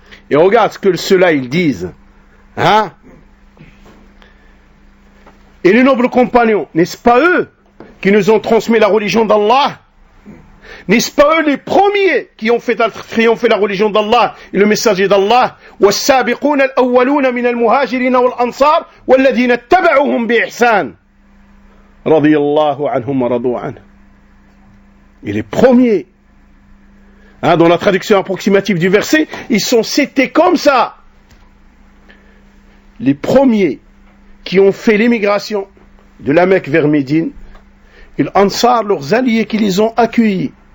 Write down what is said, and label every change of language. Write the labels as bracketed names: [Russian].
[French] Et regarde ce que ceux-là, ils disent. Et les nobles compagnons, n'est-ce pas eux qui nous ont transmis la religion d'Allah? N'est-ce pas eux les premiers qui ont fait triompher la religion d'Allah et le messager d'Allah? [Arabic] والسابقون الأولون من المهاجرين والأنصار والذين اتبعوهم بإحسان رضي الله عنهم ورضوا عنه. [French] Et les premiers, dans la traduction approximative du verset, ils sont cités comme ça. Les premiers qui ont fait l'émigration de la Mecque vers Médine, ils Ansar, leurs alliés qui les ont accueillis.